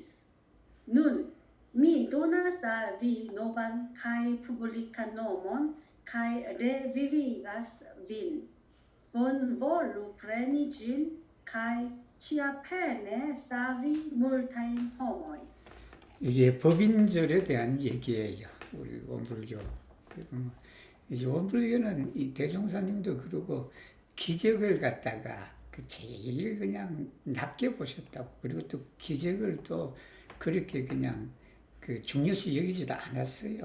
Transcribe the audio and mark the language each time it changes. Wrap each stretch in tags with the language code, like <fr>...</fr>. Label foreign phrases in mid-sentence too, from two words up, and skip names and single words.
<eo>Nun, mi donas al vi novan kaj publikan nomon kaj revivigas vin. Bonvolu preni ĝin kaj ĉiapene savi multajn homojn.</eo> <ko>이게 법인절에 대한 얘기예요. 우리 원불교. 이제 원불교는 이 대종사님도 그러고 기적을 갖다가 제일 그냥 낮게 보셨다고. 그리고 또 기적을 또 그렇게 그냥 중요시 여기지도 않았어요.</ko>